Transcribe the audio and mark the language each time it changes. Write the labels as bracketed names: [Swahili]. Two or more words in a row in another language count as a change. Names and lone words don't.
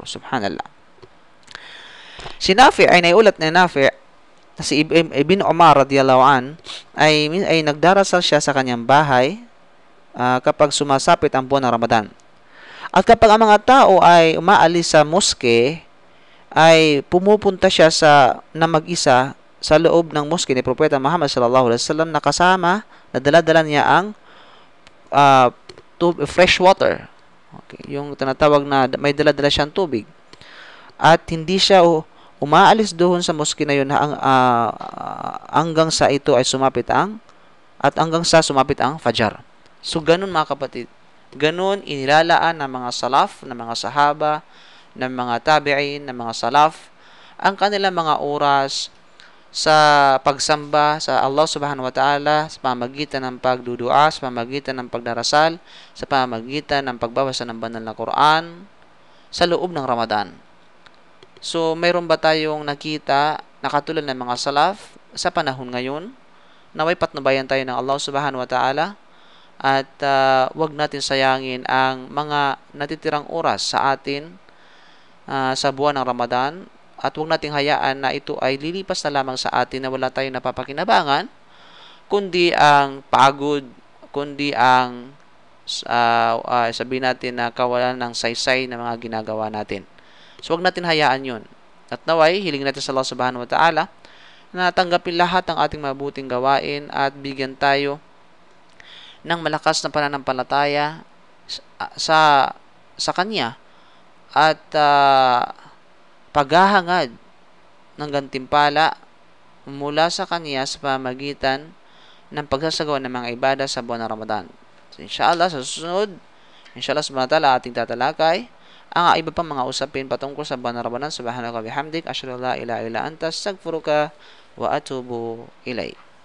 [Filipino] Subhanallah. Si Nafi' ay naiulat na Nafi' na si Ibn Umar [Arabic] رضي الله عن [Filipino] ay nagdarasal siya sa kanyang bahay kapag sumasapit ang buwan ng Ramadan. At kapag ang mga tao ay umaalis sa moske, ay pumupunta siya na mag-isa sa loob ng moske ni Propeta Muhammad [Arabic] صلى الله عليه وسلم, [Filipino] na kasama na dala-dala niya ang [English] fresh water. [Filipino] Okay, yung tinatawag na may dala-dala siyang tubig. At hindi siya umaalis doon sa moske na yun hanggang sa ito ay sumapit ang fajar. So ganun mga kapatid. Ganun inilalaan ng mga salaf, ng mga sahaba, ng mga tabi'in, ng mga salaf ang kanilang mga oras sa pagsamba sa Allah [Arabic] سبحانه وتعالى, [Filipino] sa pamagitan ng pagdudua, sa pamagitan ng pagdarasal, sa pamagitan ng pagbabasa ng banal na Quran sa loob ng Ramadan. So, mayroon ba tayong nakita na katulad ng mga salaf sa panahon ngayon? Naway patnubayan tayo ng Allah [Arabic] سبحانه وتعالى [Filipino] at wag natin sayangin ang mga natitirang oras sa atin sa buwan ng Ramadan. At huwag nating hayaan na ito ay lilipas na lamang sa atin na wala tayong napapakinabangan, kundi ang pagod, kundi ang sabihin natin na kawalan ng saysay na mga ginagawa natin. So huwag natin hayaan yun. At naway, hiling natin sa Allah [Arabic] سبحانه وتعالى [Filipino] na tanggapin lahat ng ating mabuting gawain at bigyan tayo ng malakas na pananampalataya sa Kanya at paghahangad ng gantimpala mula sa Kanya sa pamagitan ng pagsasagawa ng mga ibada sa buwan ng Ramadan. So, inshallah, sa susunod, [Arabic] إن شاء الله سبحانه وتعالى, [Filipino] ating tatalakay ang iba pang mga usapin patungkol sa buwan ng Ramadan. [Arabic] سبحانك بحمدك أشهد أن لا إله إلا أنت أستغفرك وأتوب إليك.